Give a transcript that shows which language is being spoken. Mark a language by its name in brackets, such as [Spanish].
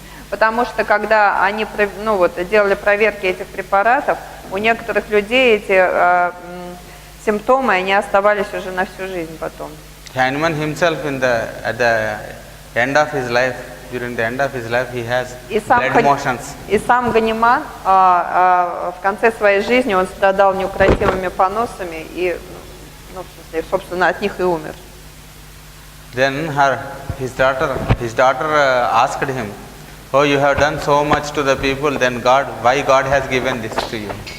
[Russian] Потому что когда они делали проверки этих препаратов, у некоторых людей эти симптомы они оставались уже на всю жизнь потом. [English] Hanuman himself, at the end of his life, during the end of his life, he has blood motions. [Russian] И сам Ганиман в конце своей жизни он страдал неукротимыми поносами и собственно, от них и умер. [English] Then his daughter asked him, "Oh, you have done so much to the people. Then why God has given this to you?"